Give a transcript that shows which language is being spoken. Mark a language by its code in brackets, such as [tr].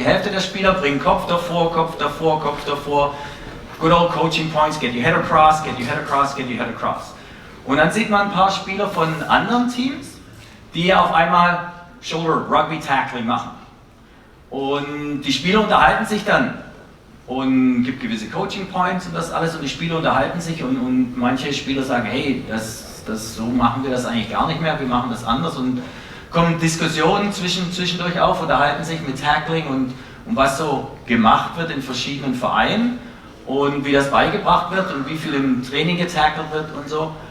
[de] Die Hälfte der Spieler bringen Kopf davor, Kopf davor, Kopf davor. [en] Good old coaching points, get your head across, get your head across, get your head across. [de] Und dann sieht man ein paar Spieler von anderen Teams, die auf einmal Shoulder Rugby Tackling machen. Und die Spieler unterhalten sich dann und gibt gewisse Coaching Points und das alles und die Spieler unterhalten sich und manche Spieler sagen, hey, so machen wir das eigentlich gar nicht mehr, wir machen das anders und kommen Diskussionen zwischendurch auf, unterhalten sich mit Tackling und was so gemacht wird in verschiedenen Vereinen und wie das beigebracht wird und wie viel im Training getackelt wird und so.